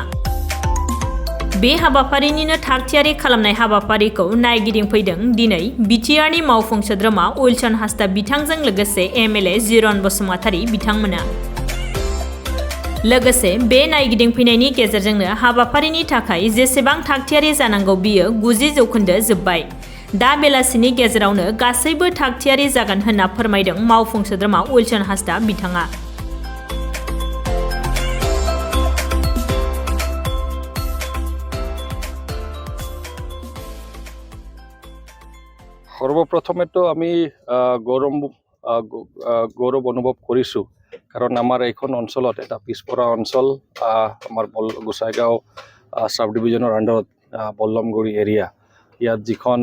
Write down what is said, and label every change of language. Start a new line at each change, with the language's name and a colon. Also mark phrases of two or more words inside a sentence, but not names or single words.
Bodo: बे हाबाफारिनिनो थागथियारि खालामनाय हाबाफारिखौ नायगिदिंफैदों दिनै बिटिआरनि मावफुं सोद्रोमा उइलसन हासदा बिथांजों लोगोसे एमएलए जिरन बसुमतारी बिथांमोना। लोगोसे बे नायगिदिंफैनायनि गेजेरजोंनो हाबाफारिनि थाखाय जेसेबां थागथियारि जानांगौ बियो 90% जोब्बाय। दा बेलासिनि गेजेरावनो गासैबो थागथियारि जागोन होनना फोरमायदों मावफुं सोद्रोमा उइलसन हासदा बिथाङा।
Assamese: সর্বপ্রথমেতো আমি গৌরব অনুভব কৰিছোঁ কাৰণ আমাৰ এইখন অঞ্চলত এটা পিছপৰা অঞ্চল আমাৰ গোসাইগাঁও সাব ডিভিজনৰ আণ্ডাৰত বল্লমগুৰি এৰিয়া ইয়াত যিখন